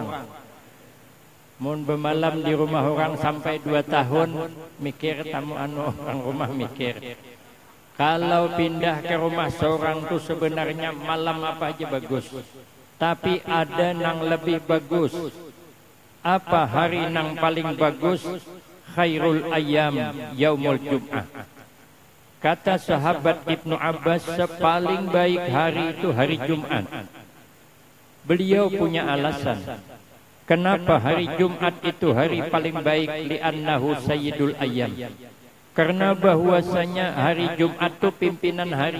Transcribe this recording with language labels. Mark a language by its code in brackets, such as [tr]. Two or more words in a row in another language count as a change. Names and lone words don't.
[bjn] Mun bermalam di rumah orang sampai 2 tahun, mikir tamu orang rumah mikir. [id] Kalau pindah ke rumah seorang tuh sebenarnya malam apa aja bagus. Tapi ada nang lebih bagus. Apa hari nang paling bagus? [ar] Khairul ayyam yaumul jum'ah. [id] Kata sahabat Ibnu Abbas, sepaling baik hari itu hari Jumat. Beliau punya alasan. Kenapa hari Jumat itu hari paling baik? [ar] Li'annahu sayyidul ayyam. [id] Karena bahwasanya hari Jumat itu pimpinan hari.